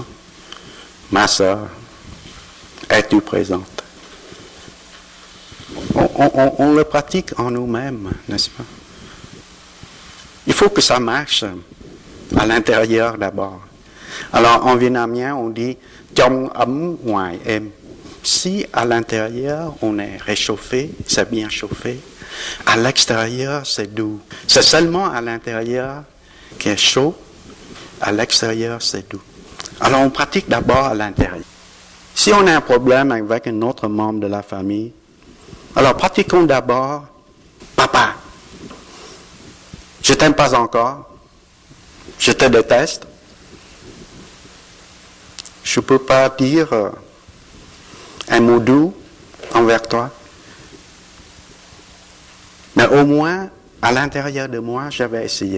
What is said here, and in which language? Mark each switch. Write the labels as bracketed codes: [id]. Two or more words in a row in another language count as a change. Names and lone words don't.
[fr] Ma sœur, es-tu présente? On le pratique en nous-mêmes, n'est-ce pas? Il faut que ça marche à l'intérieur d'abord. Alors en vietnamien, on dit [vi] trong ấm ngoài êm. [fr] Si à l'intérieur on est réchauffé, c'est bien chauffé, à l'extérieur c'est doux. C'est seulement à l'intérieur qui est chaud, à l'extérieur c'est doux. Alors on pratique d'abord à l'intérieur. Si on a un problème avec un autre membre de la famille, alors pratiquons d'abord, papa, je t'aime pas encore, je te déteste, je ne peux pas dire un mot doux envers toi, mais au moins, à l'intérieur de moi, je vais essayer.